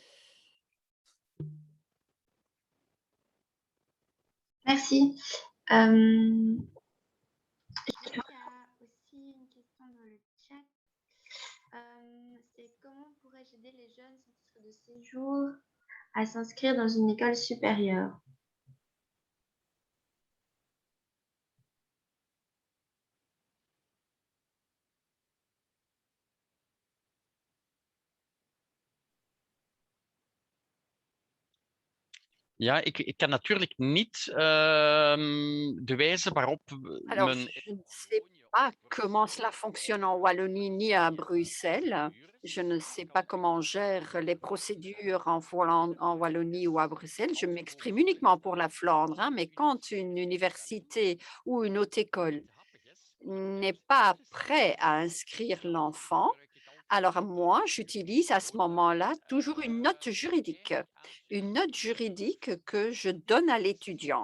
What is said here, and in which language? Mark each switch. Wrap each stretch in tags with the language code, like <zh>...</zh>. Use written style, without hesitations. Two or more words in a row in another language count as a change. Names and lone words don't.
<fr>Merci. Je crois qu'il y a aussi une question dans le chat. C'est comment pourrais-je aider les jeunes sans titre de séjour à s'inscrire dans une école supérieure?</fr> <nl>Ja, ik kan natuurlijk niet de wijze waarop</nl> <fr>Alors,</fr> <nl>men...</nl> <fr>je ne sais pas comment cela fonctionne en Wallonie ni à Bruxelles. Je ne sais pas comment on gère les procédures en Wallonie ou à Bruxelles. Je m'exprime uniquement pour la Flandre, hein, mais quand une université ou une haute école n'est pas prêt à inscrire l'enfant, alors moi, j'utilise à ce moment-là toujours une note juridique que je donne à l'étudiant.</fr>